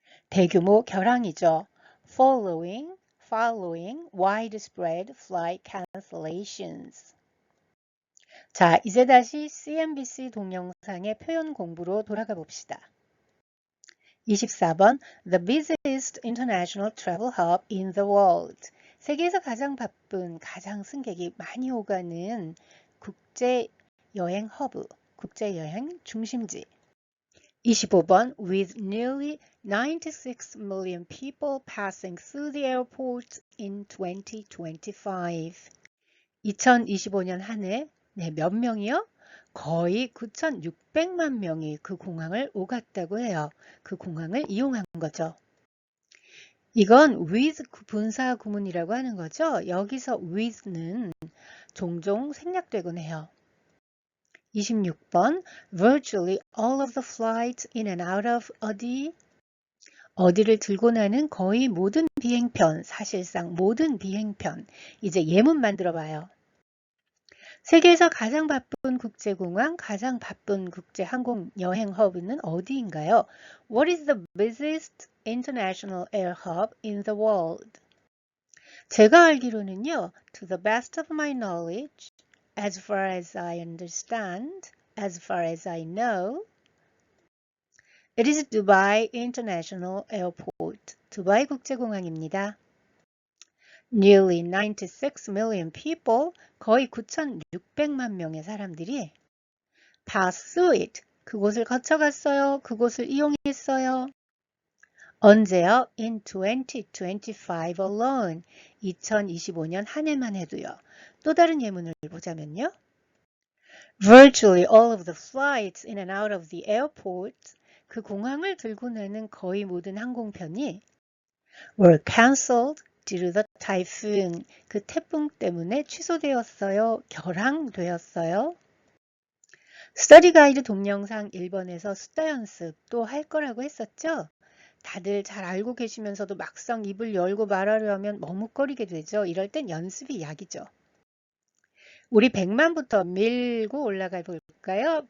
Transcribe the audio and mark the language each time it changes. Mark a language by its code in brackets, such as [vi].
[ko] 대규모 결항이죠. [en] Following widespread flight cancellations. [ko] 자, 이제 다시 CNBC 동영상의 표현 공부로 돌아가 봅시다. [en] 24번 The busiest international travel hub in the world. [ko] 세계에서 가장 바쁜, 가장 승객이 많이 오가는 국제 여행 허브, 국제 여행 중심지. [en] 25번 With nearly 96 million people passing through the airport in 2025. [ko] 2025년 한 해 몇 명이요? 거의 9,600만 명이 그 공항을 오갔다고 해요. 그 공항을 이용한 거죠. 이건 with 분사 구문이라고 하는 거죠. 여기서 with는 종종 생략되곤 해요. 26번 [en] Virtually all of the flights in and out of [ko] 어디를 들고 나는 거의 모든 비행편, 사실상 모든 비행편. 이제 예문 만들어 봐요. 세계에서 가장 바쁜 국제공항, 가장 바쁜 국제항공 여행 허브는 어디인가요? [en] What is the busiest international air hub in the world? [ko] 제가 알기로는요, [en] to the best of my knowledge, as far as I understand, as far as I know, it is Dubai International Airport. [ko] 두바이 국제공항입니다. [en] Nearly 96 million people, [ko] 거의 9,600만 명의 사람들이 [en] pass through it, [ko] 그곳을 거쳐갔어요. 그곳을 이용했어요. 언제요? [en] In 2025 alone, [ko] 2025년 한 해만 해도요. 또 다른 예문을 보자면요. [en] Virtually all of the flights in and out of the airport, [ko] 그 공항을 들고 나는 거의 모든 항공편이 [en] were cancelled due to the typhoon. [ko] 그 태풍 때문에 취소되었어요. 결항되었어요. 스터디 가이드 동영상 1번에서 숫자 연습도 할 거라고 했었죠? 다들 잘 알고 계시면서도 막상 입을 열고 말하려면 머뭇거리게 되죠. 이럴 땐 연습이 약이죠. 우리 100만부터 밀고 올라가 볼까요?